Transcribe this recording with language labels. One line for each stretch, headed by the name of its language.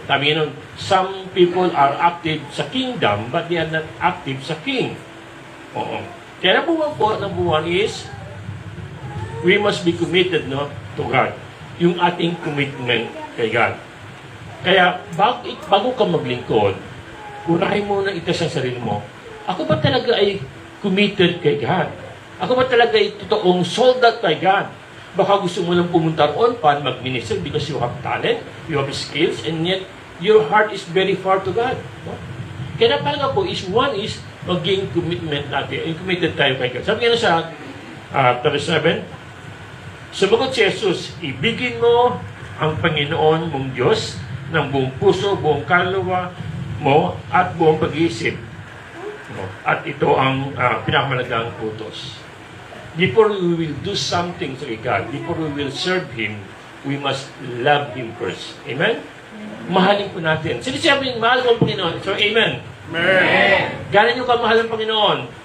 English: Sabi nun, some people are active sa kingdom, but they are not active sa king. Oo. Kaya number one is, we must be committed, no, to God.
Filipino: Yung ating commitment kay God. Kaya, bago ka maglingkod, unahin mo na ito sa sarili mo. Ako ba talaga ay committed kay God? Ako ba talaga ay totoong sold out kay God? Baka gusto mo lang pumunta roon para mag-minister
English: because you have talent, you have skills, and yet your heart is very far to God. No?
Filipino: Kaya napalaga po is one is maging commitment natin. Committed tayo kay God. Sabi nga sa 37, sumagot si Jesus, ibigin mo ang Panginoon mong Diyos ng buong puso, buong kaluluwa mo, at buong pag-iisip. At ito ang pinakamalagang utos.
English: Before we will do something to God, before we will serve Him, we must love Him first.
Filipino: Amen? Mahalin po natin. Sinasabi, mahal ko ang Panginoon. So, amen. Amen. Gano'n nyo kamahal ang Panginoon?